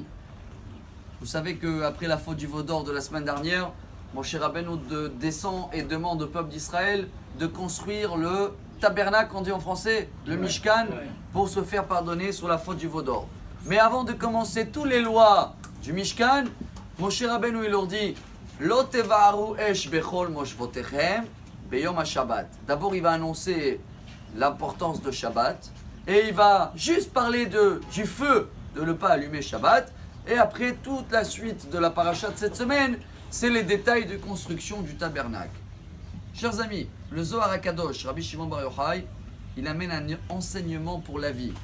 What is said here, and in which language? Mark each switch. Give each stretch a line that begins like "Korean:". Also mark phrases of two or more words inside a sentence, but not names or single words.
French: Vous savez qu'après la faute du veau d'or de la semaine dernière, Moshe Rabbeinu descend et demande au peuple d'Israël de construire le tabernacle, on dit en français, le Mishkan, pour se faire pardonner sur la faute du veau d'or. Mais avant de commencer toutes les lois du Mishkan, Moshe Rabbeinu il leur dit
Hebrew: לא תבערו אש בכל מושבותיכם ביום השבת.
French: D'abord il va annoncer l'importance de Shabbat et il va juste parler du feu, de ne pas allumer Shabbat. Et après toute la suite de la paracha de cette semaine, c'est les détails de construction du tabernacle. Chers amis, le Zohar HaKadosh, Rabbi Shimon Bar Yochai, il amène un enseignement pour la vie.